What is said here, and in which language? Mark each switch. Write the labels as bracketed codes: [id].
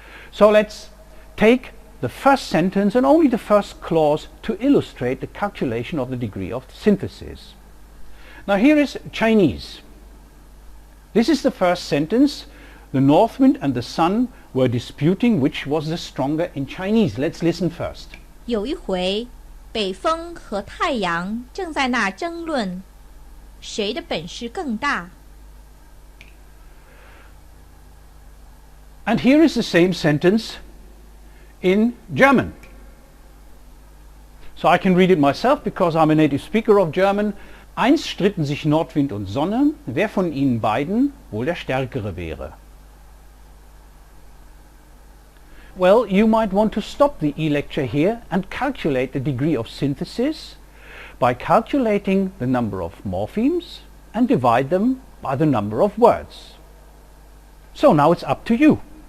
[en] So let's take the first sentence and only the first clause to illustrate the calculation of the degree of synthesis. Now here is Chinese. This is the first sentence. The North Wind and the Sun were disputing which was the stronger in Chinese. Let's listen first. [zh] 有一回，北风和太阳正在那争论，谁的本事更大。 [en] And here is the same sentence in German. So I can read it myself because I'm a native speaker of German. [de] Einst stritten sich Nordwind und Sonne, wer von ihnen beiden wohl der Stärkere wäre. [en] Well, you might want to stop the e-lecture here and calculate the degree of synthesis by calculating the number of morphemes and divide them by the number of words. So now it's up to you.